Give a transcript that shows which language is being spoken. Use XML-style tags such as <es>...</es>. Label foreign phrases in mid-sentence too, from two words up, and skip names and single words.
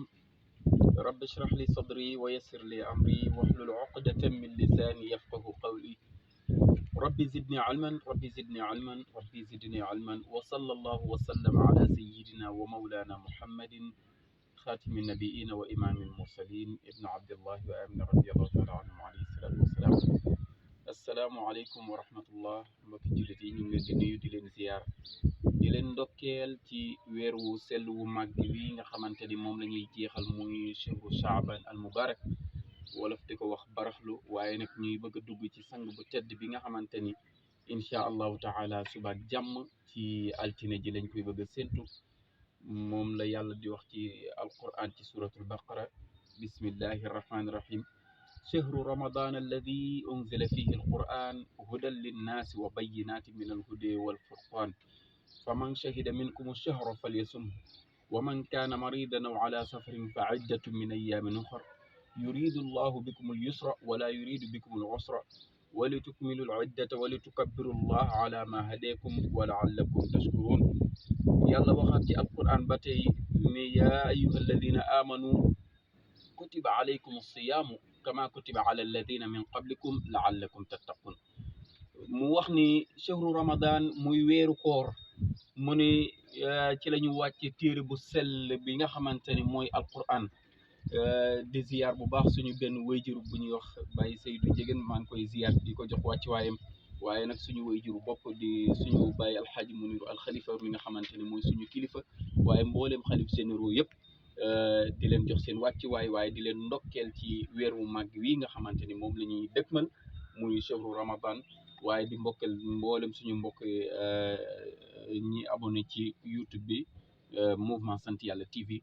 <ar>رب اشرح لي صدري ويسر لي أمري واحلل عقدة من لساني يفقه قولي. ربي زدني علما ربي زدني علما ربي زدني علما. وصلى الله وسلم على سيدنا ومولانا محمد خاتم النبيين وإمام المرسلين ابن عبد الله وآمن رضي الله تعالى عنه عليه الصلاة والسلام. السلام عليكم ورحمة الله</ar> <wo>mbokki jullit yi ñu ngi leen di nuyu di leen ziyaar di leen ndokkeel ci weer wu sell wu màgg wi nga xamante ni moom la ñuy jeexal muy</wo> <ar>شهر شعبان المبارك</ar> <wo>wolof di ko wax baraxlu, waaye nag ñuy bëgg a dugg ci sang bu tedd bi nga xamante ni</wo> <ar>إن شاء الله تعالى</ar> <wo>suba ak jàmm ci altine ji lañ koy bëgg a séntu. moom la yàlla di wax ci alquran ci</wo> <ar>سورة البقرة بسم الله الرحمن الرحيم. شهر رمضان الذي أنزل فيه القرآن هدى للناس وبينات من الهدى والفرقان فمن شهد منكم الشهر فليصمه ومن كان مريضا أو على سفر فعدة من أيام أخر يريد الله بكم اليسر ولا يريد بكم العسر ولتكملوا العدة ولتكبروا الله على ما هداكم ولعلكم تشكرون. يلا وخاتي القرآن بتي يا أيها الذين آمنوا كتب عليكم الصيام كما كتب على الذين من قبلكم لعلكم تتقون.</ar> <wo>mu wax ni</wo> <ar>شهر رمضان</ar> <wo>muy weeru koor, mu ni ci la ñu wàcce téere bu sell bi nga xamante ni mooy alquran. di ziyaar bu baax suñu benn wayjuru bu ñuy wax Baye Seydou Ndiéguène, maa ngi koy ziyaar di ko jox wàcc waayam, waaye nag suñu wayjuru bopp di suñu Baye alxaaji Muniru alxalifa mi nga xamante ni mooy suñu kilifa, waaye mbooleem xalif généraux yëpp di leen jox seen wàcc waaye di leen ndokkeel ci weer wu màgg wi nga xamante ni moom la ñuy dëkkmal muy</wo> <ar>شهر رمضان,</ar> <wo>waaye di mbokkal mboolem suñu mbokk ñi abonné ci YouTube bi mouvement sant yàlla TV.</wo>